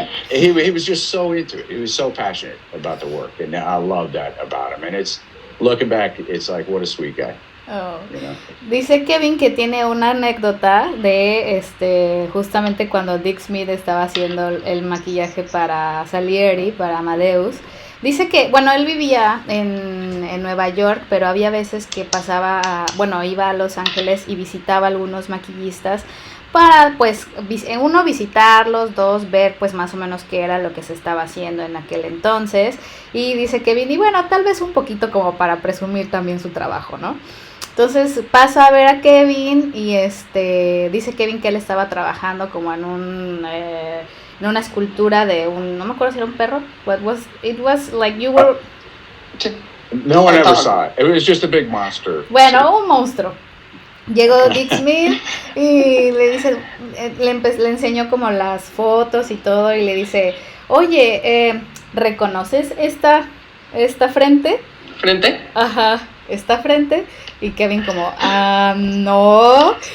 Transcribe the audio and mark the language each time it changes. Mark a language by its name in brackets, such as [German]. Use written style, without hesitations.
[English] He was just so into it. He was so passionate about the work, and I love that about him. And it's, looking back, it's like, what a sweet guy. Oh. [Spanish] Dice Kevin que tiene una anécdota de justamente cuando Dick Smith estaba haciendo el maquillaje para Salieri, para Amadeus. Dice que, él vivía en Nueva York, pero había veces que iba a Los Ángeles y visitaba a algunos maquillistas para, pues, uno, visitarlos, dos, ver, pues, más o menos qué era lo que se estaba haciendo en aquel entonces. Y dice Kevin, y tal vez un poquito como para presumir también su trabajo, ¿no? Entonces pasa a ver a Kevin y dice Kevin que él estaba trabajando como en una escultura de no me acuerdo si era un perro. [English] It was like you were... No one ever saw it. It was just a big monster. [Spanish] Bueno, un monstruo. Llegó Dick Smith y le dice, le enseñó como las fotos y todo, y le dice, oye, ¿reconoces esta frente? ¿Frente? Ajá, esta frente. Y Kevin como, no.